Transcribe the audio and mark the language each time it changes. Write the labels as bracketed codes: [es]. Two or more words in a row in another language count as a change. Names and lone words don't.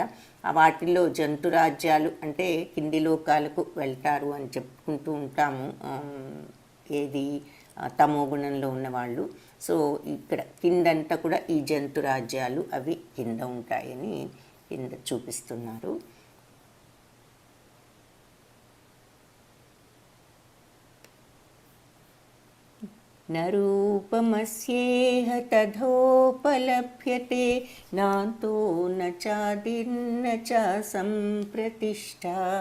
[te] వాటిల్లో జంతురాజ్యాలు అంటే కింది లోకాలకు వెళ్తారు అని చెప్పుకుంటూ ఉంటాము, ఏది తమో గుణంలో ఉన్నవాళ్ళు. సో ఇక్కడ కిందంతా కూడా ఈ జంతురాజ్యాలు అవి కింద ఉంటాయని కింద చూపిస్తున్నారు. [sa] न रूपमस्येह तथोपलभ्यते नान्तो न चादिर्न च सम्प्रतिष्ठा